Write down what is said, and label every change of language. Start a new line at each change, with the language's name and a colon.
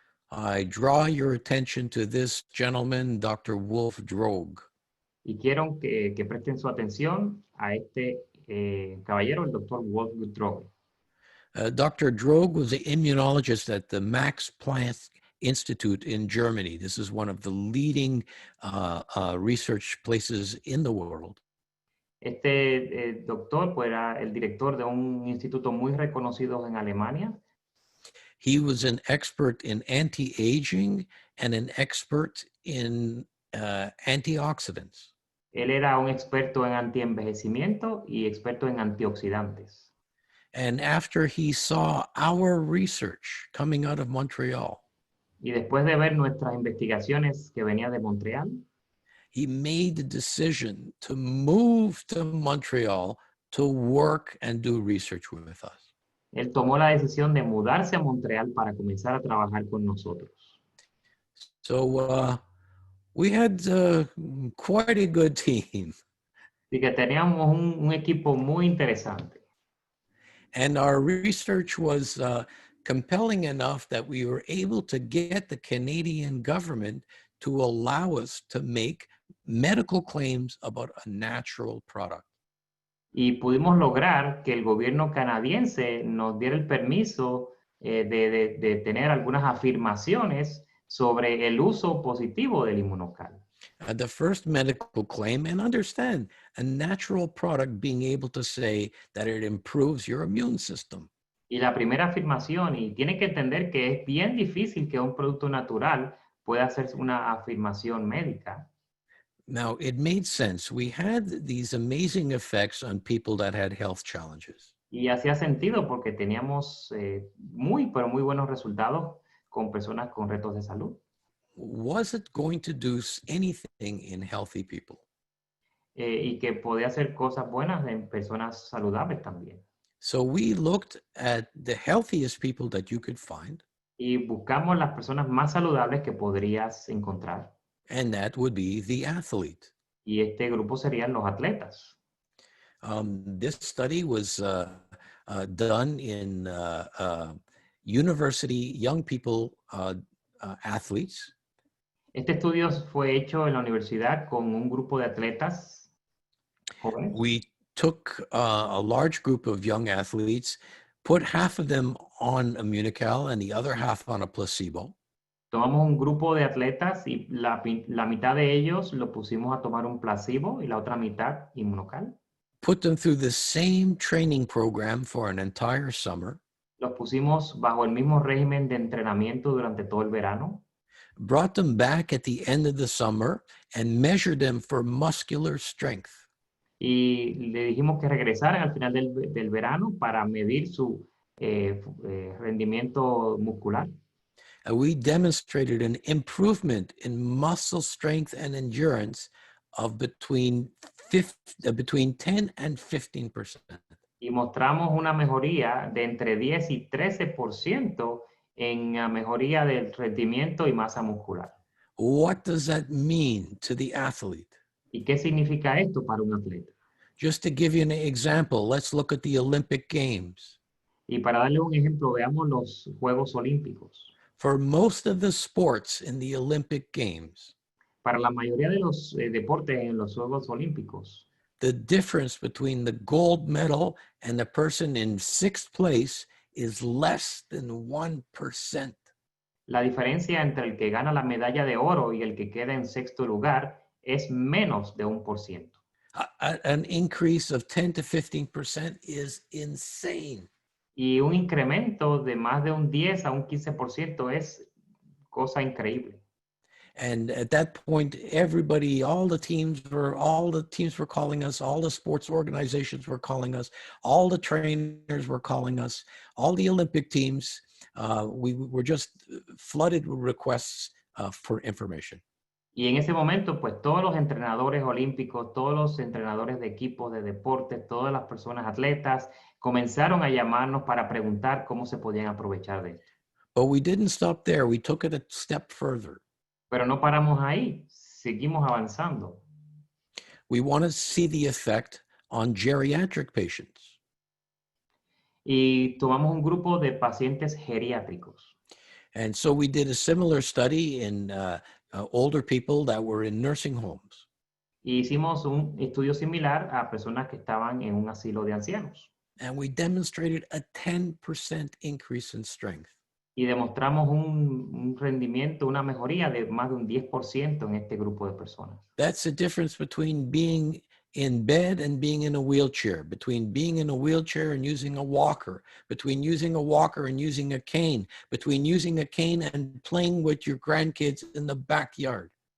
English: I draw your attention to this gentleman, Dr. Wolf Droog.
Spanish: Y quiero que presten su atención a este caballero, el doctor Wolf Droog.
English: Dr. Droog was an immunologist at the Max Planck Institute in Germany. This is one of the leading research places in the world.
Spanish: Este doctor pues, era el director de un instituto muy reconocido en Alemania.
English: He was an expert in anti-aging and an expert in antioxidants.
Spanish: Él era un experto en antienvejecimiento y experto en antioxidantes.
English: And after he saw our research coming out of Montreal,
Spanish: Y después de ver nuestras investigaciones que venía de Montreal,
English: he made the decision to move to Montreal to work and do research with us.
Spanish: él tomó la decisión de mudarse a Montreal para comenzar a trabajar con nosotros.
English: So we had quite a good team.
Spanish: Así que teníamos un equipo muy interesante.
English: And our research was compelling enough that we were able to get the Canadian government to allow us to make medical claims about a natural product.
Spanish: Y pudimos lograr que el gobierno canadiense nos diera el permiso de tener algunas afirmaciones sobre el uso positivo del IMMUNOCAL.
English: The first medical claim, and understand, a natural product being able to say that it improves your immune system.
Spanish: Y la primera afirmación, y tiene que entender que es bien difícil que un producto natural pueda hacer una afirmación médica.
English: Now, it made sense. We had these amazing effects on people that had health challenges.
Spanish: Y hacía sentido porque teníamos pero muy buenos resultados con personas con retos de salud.
English: Was it going to do anything in healthy people?
Spanish: Y que podía hacer cosas buenas en personas saludables también.
English: So we looked at the healthiest people that you could find.
Spanish: Y buscamos las personas más saludables que podrías encontrar.
English: And that would be the athlete.
Spanish: Y este grupo serían los atletas.
English: This study was done in university young people athletes.
Spanish: Este estudio fue hecho en la universidad con un grupo de atletas jóvenes.
English: We took a large group of young athletes, put half of them on IMMUNOCAL and the other half on a placebo.
Spanish: Tomamos un grupo de atletas y la mitad de ellos lo pusimos a tomar un placebo y la otra mitad IMMUNOCAL.
English: Put them through the same training program for an entire summer.
Spanish: Los pusimos bajo el mismo régimen de entrenamiento durante todo el verano.
English: Brought them back at the end of the summer and measured them for muscular strength.
Spanish: Y le dijimos que regresaran al final del verano para medir su rendimiento muscular.
English: We demonstrated an improvement in muscle strength and endurance of between 10 and 15%.
Spanish: Y mostramos una mejoría de entre 10 y 13% en la mejoría del rendimiento y masa muscular.
English: What does that mean to the athlete?
Spanish: ¿Y qué significa esto para un atleta?
English: Just to give you an example, let's look at the Olympic Games.
Spanish: Y para darle un ejemplo, veamos los Juegos Olímpicos.
English: For most of the sports in the Olympic Games,
Spanish: Para la mayoría de los deportes en los Juegos Olímpicos,
English: the difference between the gold medal and the person in 6th place is less than 1%.
Spanish: la diferencia entre el que gana la medalla de oro y el que queda en sexto lugar es menos de 1%.
English: An increase of 10 to 15% is insane.
Spanish: Y un incremento de más de un 10 a un 15% es cosa increíble.
English: And at that point, everybody, all the teams were calling us, all the sports organizations were calling us, all the trainers were calling us, all the Olympic teams. We were just flooded with requests for information.
Spanish: Y en ese momento, pues todos los entrenadores olímpicos, todos los entrenadores de equipos de deporte, todas las personas atletas, comenzaron a llamarnos para preguntar cómo se podían aprovechar de esto.
English: But we didn't stop there. We took it a step further.
Spanish: Pero no paramos ahí, seguimos avanzando.
English: We want to see the effect on geriatric patients.
Spanish: Y tomamos un grupo de pacientes geriátricos.
English: And so we did a similar study in older people that were in nursing homes.
Spanish: Y hicimos un estudio similar a personas que estaban en un asilo de ancianos.
English: And we demonstrated a 10% increase in strength.
Spanish: Y demostramos un rendimiento, una mejoría de más de un 10% en este grupo de personas.
English: That's the difference between being in bed and being in a wheelchair, between being in a wheelchair and using a walker, between using a walker and using a cane, between using a cane and playing with your grandkids in the backyard.